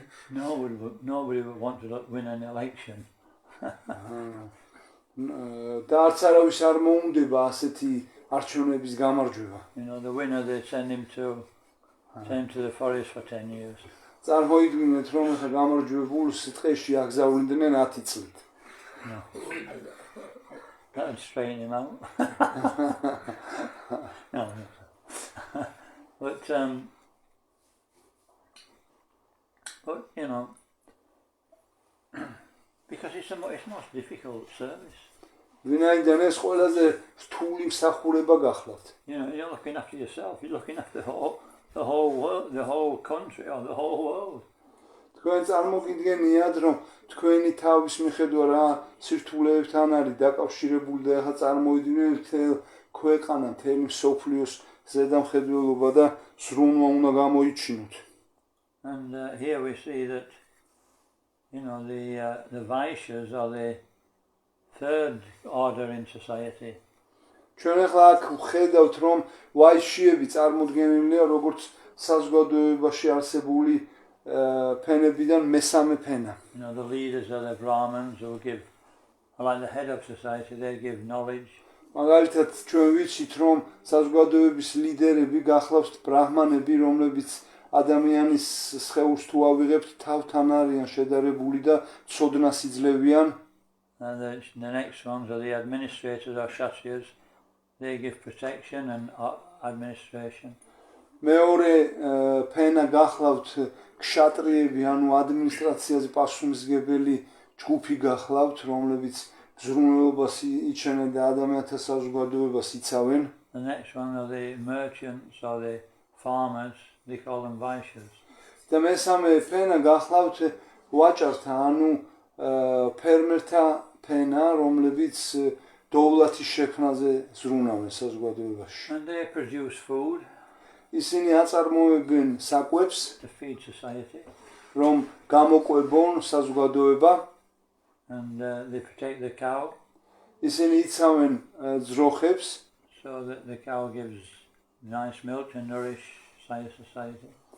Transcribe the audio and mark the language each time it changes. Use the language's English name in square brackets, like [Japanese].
[English] Nobody would want to win an election. [Georgian] და არც არავის არ მოუნდება ასეთი არჩევნების გამარჯვება. [English] You know, the winner they send him to the forest for 10 years. [Georgian] წარმოიდგინეთ რომ ახლა გამარჯვებულს ტყეში აგზავნიდნენ 10 წლით. [English] No. That'd strain him out. No. But you know, because it's most difficult service. [Georgian] ვინაიდან ეს ყველაზე რთული მსახურება გახლავთ. [English] You know, you're looking after yourself. You're looking after the whole world, the whole country, or the whole world. [Georgian] თქვენ წარმოგიდგენიათ რომ თქვენი თავის მიხედვა რა სირთულეებთან არის დაკავშირებული და ახლა წარმოიდგინეთ მთელ ქვეყანა, მთელი მსოფლიოს ზედამხედველობა და ზრუნვა უნდა გამოიჩინოთ. [English] And here we see that, you know, the Vaishyas are the third order in society. [Georgian] ჩვენ ახლა აქ ვხედავთ რომ ვაიშიები წარმოდგენილია როგორც საზოგადოებაში არსებული ფენებიდან მესამე ფენა. [English] You know, the leaders are the Brahmins who give, like the head of society, they give knowledge. [Georgian] მაგალითად ჩვენ ვიცით რომ საზოგადოების ლიდერები გახლავთ ბრაჰმანები რომლებიც ადამიანის სხეულს თუ ავიღებთ თავთან არიან შედარებული და ცოდნას იძლევიან. [English] And the next ones are the administrators or kshatriyas. They give protection and administration. [Georgian] მეორე ფენა გახლავთ ქშატრიები, ანუ ადმინისტრაციაზე პასუხისმგებელი ჯგუფი გახლავთ, რომლებიც ზრუნველობას იჩენენ და ადამიანთა საზოგადოებას იცავენ. [English] The next one are the merchants or the farmers. They call them Vaishyas. [Georgian] და მესამე ფენა გახლავთ ვაჭართა, ანუ ფერმერთა ფენა, რომლებიც დოვლათის შექმნაზე ზრუნავენ საზოგადოებაში. [English] And they produce food. [Georgian] ისინი აწარმოებენ საკვებს, [English] To feed society. [Georgian] რომ გამოყვებონ საზოგადოება. [English] And they protect the cow. [Georgian] ისინი იცავენ ძროხებს, [English] So that the cow gives nice milk to nourish society.